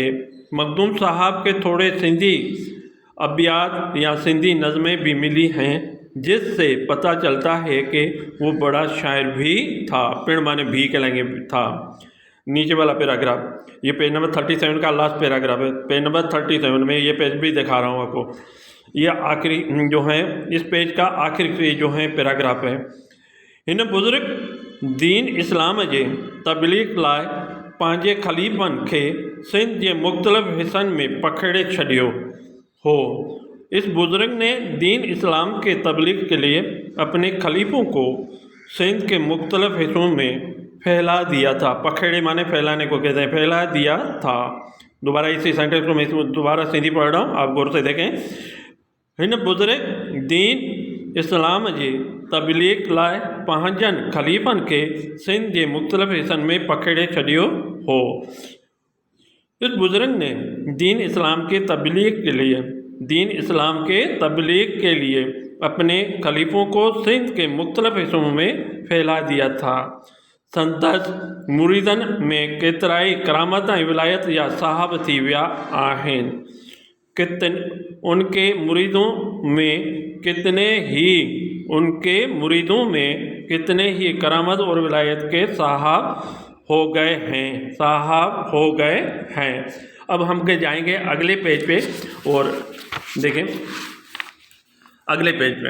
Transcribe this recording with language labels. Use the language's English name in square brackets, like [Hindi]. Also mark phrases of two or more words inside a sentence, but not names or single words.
[Urdu] مخدوم صاحب کے تھوڑے سندھی ادبیات یا سندھی نظمیں بھی ملی ہیں، جس سے پتا چلتا ہے کہ وہ بڑا شاعر بھی تھا. پن مانے بھی کہلائیں گے تھا. نیچے والا پیراگراف، یہ [English] page number [Urdu] 37 کا [English] last paragraph [Urdu] ہے. [English] page number [Urdu] 37 میں یہ پیج بھی دکھا رہا ہوں آپ کو۔ یہ آخری جو ہے، اس پیج کا آخری جو ہے پیراگراف ہے. [Sindhi] इन बुज़ुर्ग दीन इस्लाम जे तबलीग लाइ पंहिंजे ख़लीफ़नि खे सिंध के मुख़्तलिफ़ हिस्सनि में पखेड़े छॾियो हो। [Urdu] اس بزرگ نے دین اسلام کے تبلیغ کے لیے اپنے خلیفوں کو سندھ کے مختلف حصوں میں پھیلا دیا تھا. پکھیڑے مانے پھیلانے کو کہتے ہیں، پھیلا دیا تھا۔ دوبارہ اسی سینٹینس کو میں دوبارہ سندھی پڑھ رہا ہوں، آپ غور سے دیکھیں. [Sindhi] हिन बुज़ुर्ग दीन इस्लाम जी तबलीग लाइ पंहिंजनि खलीफ़नि खे सिंध के मुख्तलिफ हिस्सनि में पखेड़े छॾियो हो। [Urdu] اس بزرگ نے دین اسلام کے تبلیغ کے لیے اپنے خلیفوں کو سندھ کے مختلف حصوں میں پھیلا دیا تھا. [Sindhi] संदस मुरीदन में केतराई करामत विलायत या साहब थी विया आहिनि। [Urdu] ان کے مریدوں میں کتنے ہی کرامت اور ولایت کے صاحب ہو گئے ہیں. اب ہم کے جائیں گے اگلے پیج پہ اور دیکھیں اگلے پیج پہ.